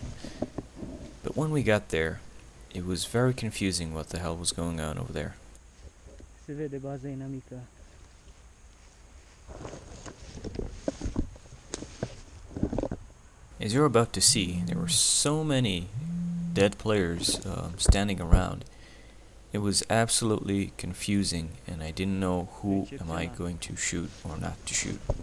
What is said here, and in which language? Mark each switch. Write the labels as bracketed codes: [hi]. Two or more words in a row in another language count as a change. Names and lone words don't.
[en] But when we got there, it was very confusing what the hell was going on over there. [ro] Se vede baza inamică. [en] As you're about to see, there were so many dead players standing around. It was absolutely confusing, and I didn't know who am I going to shoot or not to shoot.